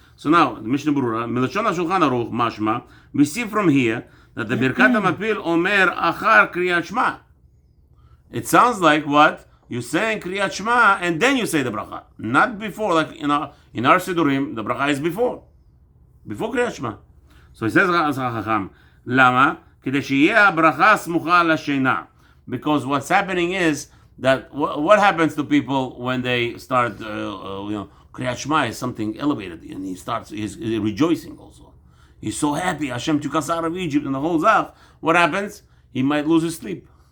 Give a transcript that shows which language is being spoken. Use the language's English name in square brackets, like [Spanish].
[English] So now, the Mishnah Berurah, [Hebrew] Milashon HaShulchan Aruch, Mashma, [English] we see from here that the Birkat Hamapil [Hebrew] Omer Achar [English] Kriyat Shema. It sounds like what? You're saying Kriyat Shema and then you say the bracha. Not before, like in our Sidurim, the bracha is before Kriyat Shema. So he says, Lama, [Hebrew] כדי שיהיה הברכה סמוכה לשינה. [English] Because what's happening is that what happens to people when they start, Kriyat Shema is something elevated, and he's rejoicing also. He's so happy, Hashem took us out of Egypt and the whole Zach. What happens? He might lose his sleep.